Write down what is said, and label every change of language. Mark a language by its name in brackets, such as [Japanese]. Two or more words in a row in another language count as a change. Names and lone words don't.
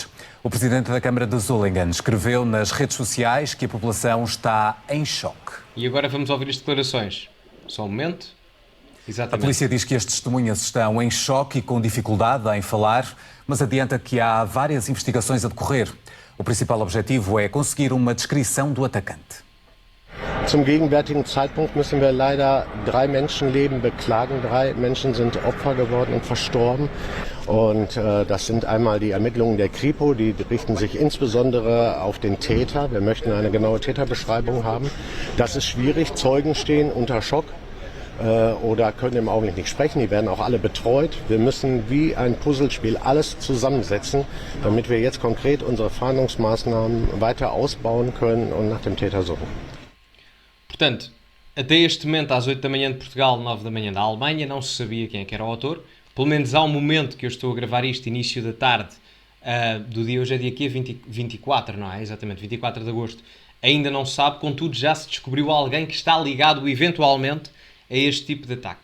[Portuguese] O presidente da Câmara de Solingen escreveu nas redes sociais que a população está em choque. E agora vamos ouvir as declarações. Só um momento. Exatamente. A polícia diz que as testemunhas estão em choque e com dificuldade em falar, mas adianta que há várias investigações a decorrer. O principal objetivo é conseguir uma descrição do atacante. [German] Zum gegenwärtigen Zeitpunkt müssen wir leider 3 Menschenleben beklagen. 3 Menschen sind Opfer geworden und verstorben. Und das sind einmal die Ermittlungen der Kripo, die richten sich insbesondere auf den Täter. Wir möchten eine genaue Täterbeschreibung haben. Das ist schwierig. Zeugen stehen unter Schock oder können im Augenblick nicht sprechen. Die werden auch alle betreut. Wir müssen wie ein Puzzlespiel alles zusammensetzen, damit wir jetzt konkret unsere Fahndungsmaßnahmen weiter ausbauen können und nach dem Täter suchen. [Portuguese] Portanto, até este momento, às 8 da manhã de Portugal, 9 da manhã da Alemanha, não se sabia quem é que era o autor. Pelo menos há um momento que eu estou a gravar isto, início da tarde do dia, hoje é dia aqui, 24, não é? Exatamente, 24 de agosto. Ainda não se sabe, contudo já se descobriu alguém que está ligado eventualmente a este tipo de ataque.